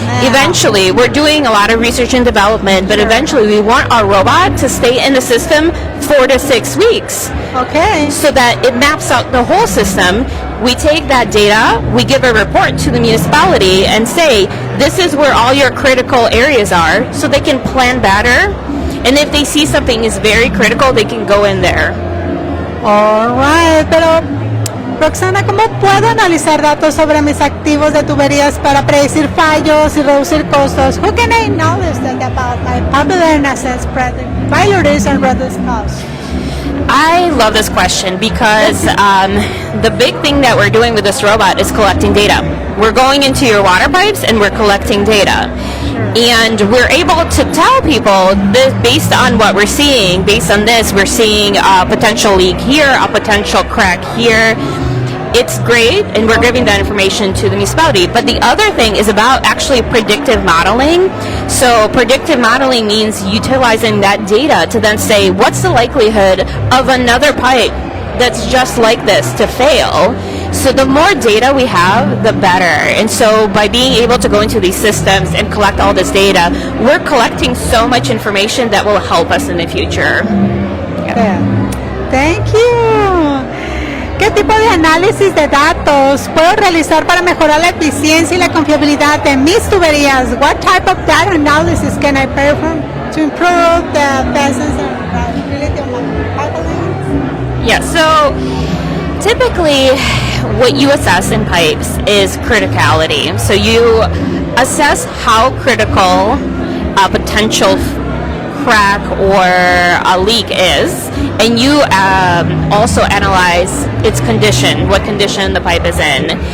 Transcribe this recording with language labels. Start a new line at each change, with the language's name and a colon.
English: Eventually, we're doing a lot of research and development, but eventually we want our robot to stay in the system 4 to 6 weeks. Okay. So that it maps out the whole system. We take that data, we give a report to the municipality and say, this is where all your critical areas are, so they can plan better. And if they see something is very critical, they can go in there.
Spanish: Alright, pero Roxana, ¿cómo puedo analizar datos sobre mis activos de tuberías para predecir fallos y reducir costos?
English: Who can I knowledge that about my pipeline assets, failures and reduce costs? I love this question because the big thing that we're doing with this robot is collecting data. We're going into your water pipes and we're collecting data. And we're able to tell people this based on what we're seeing. Based on this, we're seeing a potential leak here, a potential crack here. It's great, and we're giving that information to the municipality. But the other thing is about actually predictive modeling. So predictive modeling means utilizing that data to then say, what's the likelihood of another pipe that's just like this to fail? So the more data we have, the better. And so by being able to go into these systems and collect all this data, we're collecting so much information that will help us in the future. Yeah. Thank you.
Spanish: ¿Qué tipo de análisis de datos puedo realizar para mejorar la eficiencia y la confiabilidad de mis tuberías?
English: What type of data analysis can I perform to improve the efficiency and reliability of my pipelines? Yeah, so typically what you assess in pipes is criticality. So you assess how critical a potential crack or a leak is, and you also analyze its condition, what condition the pipe is in.